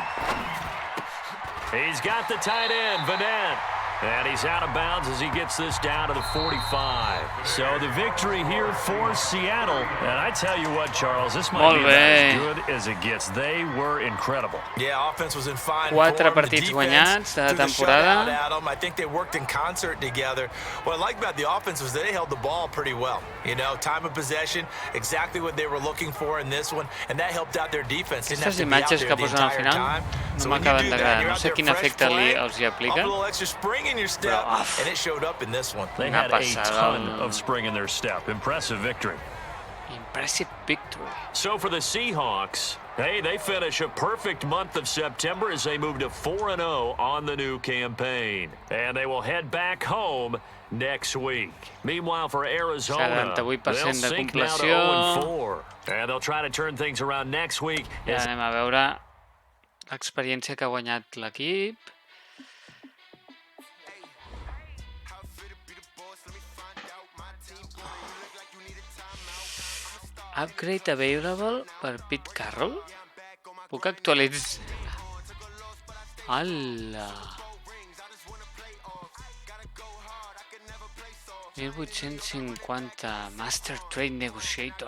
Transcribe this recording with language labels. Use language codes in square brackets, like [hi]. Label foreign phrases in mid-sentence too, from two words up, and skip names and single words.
[en] He's got the tight end, Vanette. And he's out of bounds as he gets this down to the 45. So the victory here for Seattle. And I tell you what, Charles, this might be as good as it gets. They were incredible. Yeah, offense was in fine form. [ca] 4 partits guanyats de temporada. [en] I think they worked in concert together. What I like about the offense was they held the ball pretty well. You know, time of possession, exactly what they were looking for in this one, and that helped out their defense. [ca] Aquestes imatges que posen al final no m'acaben d'agradar. No sé quin efecte els hi apliquen. [en] In your step, and it showed up in this one. They had a ton of spring in their step. Impressive victory. Impressive victory. So for the Seahawks, hey, they finish a perfect month of September as they move to 4-0 on the new campaign. And they will head back home next week. Meanwhile, for Arizona, they'll sink now to 0-4. And they'll try to turn things around next week. [ca] Ja anem a veure l'experiència que ha guanyat l'equip. [en] Upgrade available per Pete Carroll? [ca] Puc actualitzar? Ala! [en] 1850 Master Trade Negotiator.